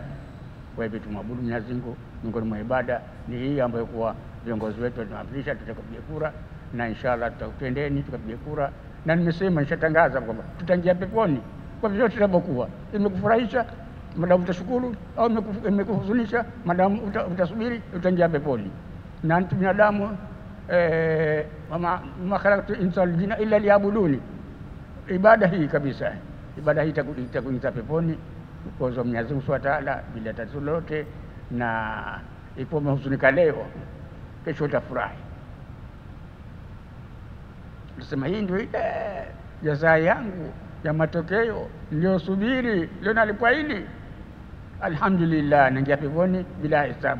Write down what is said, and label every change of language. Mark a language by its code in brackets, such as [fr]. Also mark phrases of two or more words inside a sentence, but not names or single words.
[sw] Kwa hivyo tumwabudu Mwenyezi Mungu. Miongoni mwa ibada ni hii ambayo kwa viongozi wetu tunawafilisha, tutakapiga kura, na inshallah tutakutendeni tukapiga kura. Na nimesema nishatangaza kwamba tutaingia peponi kwa vyote tutakapokuwa. Imekufurahisha madamu utashukuru, au imekuhuzunisha madamu utasubiri, utaingia peponi. Na binadamu [ar] ما خلقت الإنس والجن إلا ليعبدون, [sw] ibada hii kabisa, ibada hii itakuingiza peponi kwa sababu Mwenyezi Mungu [ar] سبحانه وتعالى [sw] bila tatizo lolote. Na ipo umehuzunika leo, kesho utafurahi. Nasema hii ndio jazaa yangu ya matokeo niliyosubiri, leo nalipwa hili, alhamdulillah, naingia peponi bila hesabu.